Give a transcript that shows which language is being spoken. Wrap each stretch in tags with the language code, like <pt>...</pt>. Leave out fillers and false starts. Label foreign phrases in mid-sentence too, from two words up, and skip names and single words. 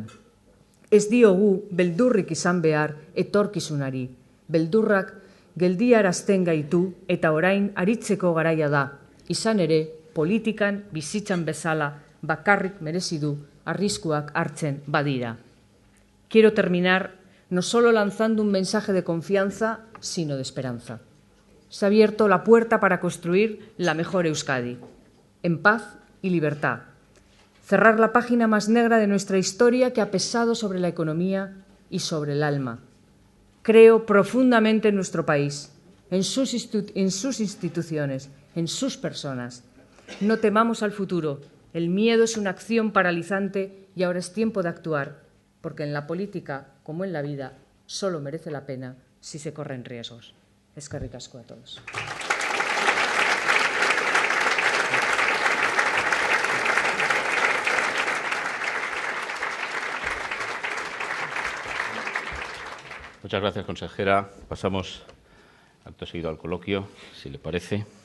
<eu>Ez diogu beldurrik izan behar etorkizunari. Beldurrak geldiarazten gaitu eta orain aritzeko garaia da. Izan ere, politikan bizitzan bezala bakarrik merezi du arriskuak hartzen badira.</eu> <es>Quiero terminar no solo lanzando un mensaje de confianza, sino de esperanza. Se ha abierto la puerta para construir la mejor Euskadi, en paz y libertad. Cerrar la página más negra de nuestra historia que ha pesado sobre la economía y sobre el alma. Creo profundamente en nuestro país, en sus instituciones, en sus personas. No temamos al futuro. El miedo es una acción paralizante y ahora es tiempo de actuar, porque en la política, como en la vida, solo merece la pena si se corren riesgos.</es> <eu>Eskerrik asko</eu> <es>a todos. Muchas gracias, consejera. Pasamos acto seguido al coloquio, si le parece.</es>